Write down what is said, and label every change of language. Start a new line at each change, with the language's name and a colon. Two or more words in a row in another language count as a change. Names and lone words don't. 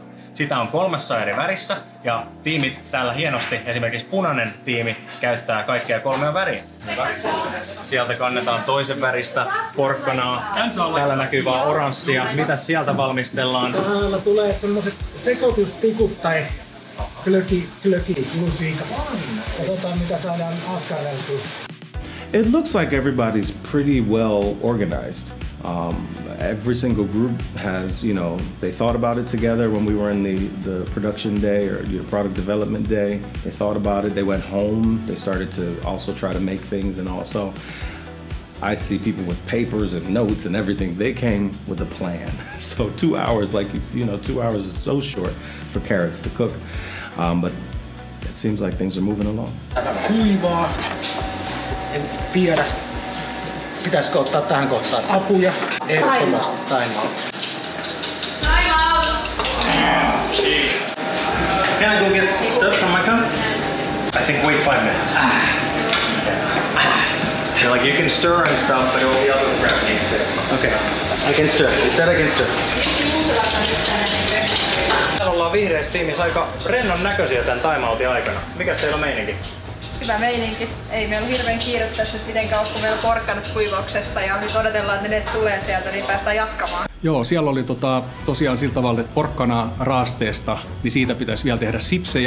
Finnish: Sitä on 3 eri värissä ja tiimit täällä hienosti, esimerkiksi punainen tiimi käyttää kaikkia 3 väriä. Sieltä kannetaan toisen väristä porkkanaa. Täällä näkyy vaan oranssia. Mitä sieltä valmistellaan? Täällä tulee semmoset sekoitustikut tai klöki-lusiikat. Katsotaan mitä saadaan askareltua.
English: It looks like everybody's pretty well organized. Every single group has, they thought about it together when we were in the production day or product development day. They thought about it, they went home, they started to also try to make things, and also I see people with papers and notes and everything. They came with a plan. So 2 hours, 2 hours is so short for carrots to cook. But it seems like things are moving along.
Finnish: Kuivaa. En tiedä. Pitäisikö ottaa tähän kohtaan apuja? Ehdottomasti timeout.
English: Can I go get stuff from my cup? I think wait 5 minutes. So like you can stir and stuff, but all the other crap needs to. Okay, I can stir. You said I can stir.
Finnish: Täällä ollaan vihreässä tiimissä aika rennon näköisiä tän timeoutin aikana. Mikäs teillä on meininki? Hyvä meininki. Ei meillä ole hirveän kiire tässä mitenkään, kun meillä on porkkanat kuivauksessa ja nyt odotellaan, että ne tulee sieltä, niin päästään jatkamaan. Joo, siellä oli tosiaan sillä tavalla, että porkkana raasteesta, niin siitä pitäisi vielä tehdä sipsejä.